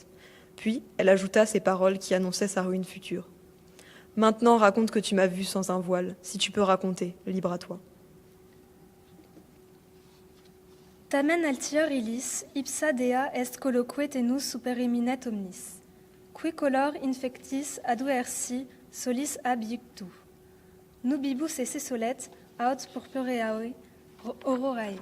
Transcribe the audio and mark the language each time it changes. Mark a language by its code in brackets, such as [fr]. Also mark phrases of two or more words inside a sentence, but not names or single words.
[fr] Puis, elle ajouta ces paroles qui annonçaient sa ruine future. « Maintenant, raconte que tu m'as vue sans un voile. Si tu peux raconter, libre à toi. » [la] Tamen altior illis, ipsa dea est colloque tenus supereminet omnis. Qui color infectis aduersi solis ab iuctu. Nubibus esse solet aut purpureae aurorae.